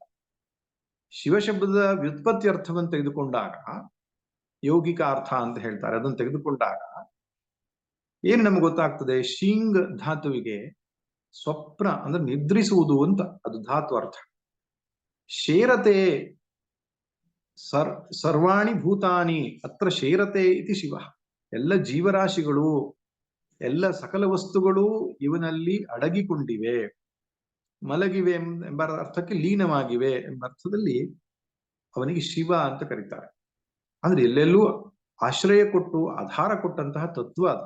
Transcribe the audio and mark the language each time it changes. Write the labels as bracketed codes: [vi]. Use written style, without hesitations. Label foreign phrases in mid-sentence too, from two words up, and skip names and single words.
[kn] ಶಿವಶಬ್ದದ ವ್ಯುತ್ಪತ್ತಿ ಅರ್ಥವನ್ನು ತೆಗೆದುಕೊಂಡಾಗ ಯೌಗಿಕ ಅರ್ಥ ಅಂತ ಹೇಳ್ತಾರೆ, ಅದನ್ನು ತೆಗೆದುಕೊಂಡಾಗ ಏನು ನಮ್ಗೆ ಗೊತ್ತಾಗ್ತದೆ? ಶಿಂಗ್ ಧಾತುವಿಗೆ ಸ್ವಪ್ನ ಅಂದ್ರೆ ನಿದ್ರಿಸುವುದು ಅಂತ ಅದು ಧಾತು ಅರ್ಥ. [sa] ಶೇರತೆ ಸರ್ವಾಣಿ ಭೂತಾನಿ ಅತ್ರ ಶೇರತೆ ಇತಿ ಶಿವ, [kn] ಎಲ್ಲ ಜೀವರಾಶಿಗಳು, ಎಲ್ಲ ಸಕಲ ವಸ್ತುಗಳು ಇವನಲ್ಲಿ ಅಡಗಿಕೊಂಡಿವೆ, ಮಲಗಿವೆ ಎಂಬ ಅರ್ಥಕ್ಕೆ ಲೀನವಾಗಿವೆ ಎಂಬ ಅರ್ಥದಲ್ಲಿ ಅವನಿಗೆ ಶಿವ ಅಂತ ಕರೀತಾರೆ. ಅಂದ್ರೆ ಎಲ್ಲೆಲ್ಲೂ ಆಶ್ರಯ ಕೊಟ್ಟು ಆಧಾರ ಕೊಟ್ಟಂತಹ ತತ್ವ ಅದು.